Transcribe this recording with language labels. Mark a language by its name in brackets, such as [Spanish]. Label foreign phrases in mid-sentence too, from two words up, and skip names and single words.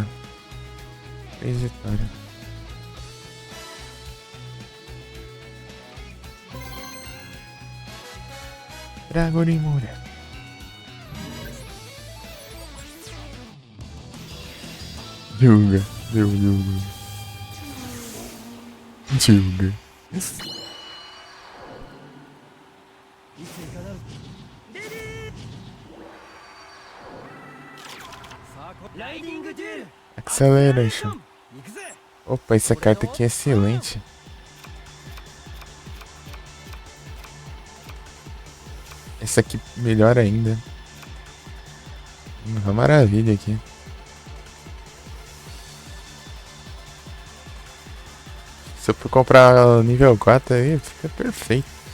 [Portuguese] 3 vitórias. Dragorimura. Yuga. Yuga. Yuga. [Japanese] ライディングデュエル Acceleration. 行くぜ [Portuguese] Opa, essa carta aqui é excelente. Essa aqui melhor ainda. Uma maravilha aqui. Se eu for comprar nível 4 aí, fica perfeito.